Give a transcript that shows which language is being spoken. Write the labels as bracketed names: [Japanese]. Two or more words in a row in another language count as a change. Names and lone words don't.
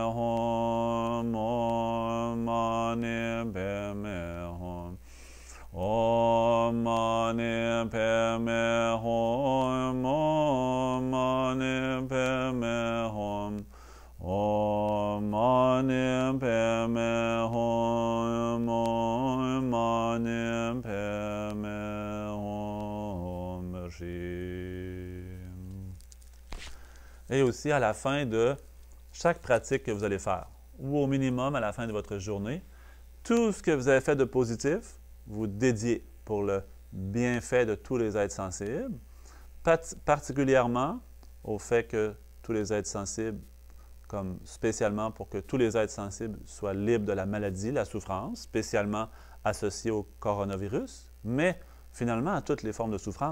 [Sanskrit] हूँ ॐ मणि पद्मे हूँ ॐ मणि पद्मे हूँ ॐ मणि पद्मे हूँ ॐ मणि पद्मे हूँ ॐ मणि पद्मे हूँ. [French] Et aussi à la fin de chaque pratique que vous allez faire, ou au minimum à la fin de votre journée, tout ce que vous avez fait de positif, vous dédiez pour le bienfait de tous les êtres sensibles, particulièrement au fait que tous les êtres sensibles, comme spécialement pour que tous les êtres sensibles soient libres de la maladie, la souffrance, spécialement associée au coronavirus, mais finalement à toutes les formes de souffrance.